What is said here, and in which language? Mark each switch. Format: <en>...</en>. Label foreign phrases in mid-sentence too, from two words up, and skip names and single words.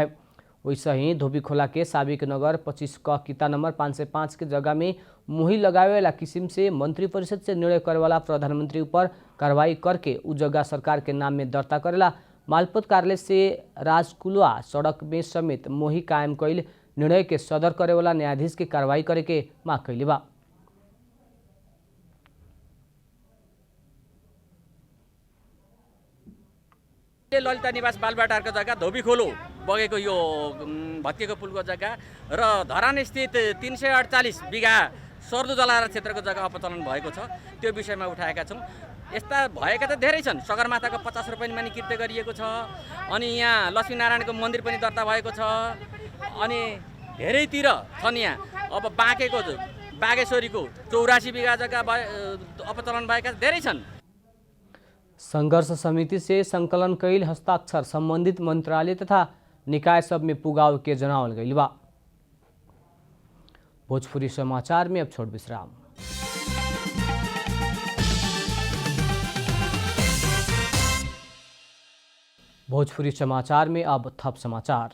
<bho>वैसे ही धोबी खोला के साबिक नगर 25 क किता नंबर 505 के जगह में मुही लगावे वाला किस्म से मंत्री परिषद से निर्णय करे वाला प्रधानमंत्री ऊपर कार्रवाई करके उ जगह सरकार के नाम में दर्ता करेला मालपोत कार्यालय से राजकुलवा सड़क में समेत मोही कायम कैल निर्णय के सदर करे वाला न्यायाधीश के कार्रवाई करे के माग कैले बा।</bho> <ne>ललिता निवास बालबाटारको जग्गा धोबी खोलो बगेको यो भत्केको पुलको जग्गा र धरान स्थित 348 बिघा सर्दु जलाधार क्षेत्रको जग्गा अपचलन भएको छ। त्यो विषयमा उठाएका छौँ। यस्ता भएका त धेरै छन्। सगरमाथाको 50 रुपैयाँ मानि कृत्य गरिएको छ। अनि यहाँ लक्ष्मीनारायणको मन्दिर पनि दर्ता भएको छ। अनि धेरैतिर छन्। यहाँ अब बागेश्वरीको 84 बिघा जग्गा अपचलन भएका धेरै छन्।</ne> <bho>संघर्ष समिति से संकलन कैल हस्ताक्षर संबंधित मंत्रालय तथा निकाय सब में पुगाव के जनावल गई बा। भोजपुरी समाचार में अब छोड़ विश्राम। भोजपुरी समाचार में अब थप समाचार।</bho>